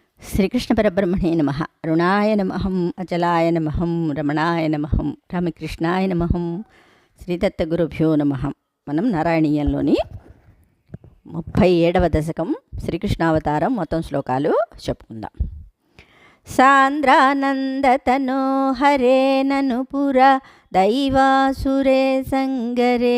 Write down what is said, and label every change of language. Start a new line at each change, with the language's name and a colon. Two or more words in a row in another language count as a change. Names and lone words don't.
Sanskrit: ಶ್ರೀಕೃಷ್ಣ ಪರಬ್ರಹ್ಮಣೇ ನಮಃ. ಅರುಣಾಯ ನಮಃ, ಅಚಲಾಯ ನಮಃ, ರಮಣಾಯ నమః, రామకృష్ణాయ నమః, శ్రీదత్త గురుభ్యో నమః.
Telugu: మనం నారాయణీయంలోని 37వ దశకం శ్రీకృష్ణావతారం మొత్తం శ్లోకాలు చెప్పుకుందాం.
Sanskrit: సాంద్రానందతనో హరే ననుపుర దైవాసురే సంగరే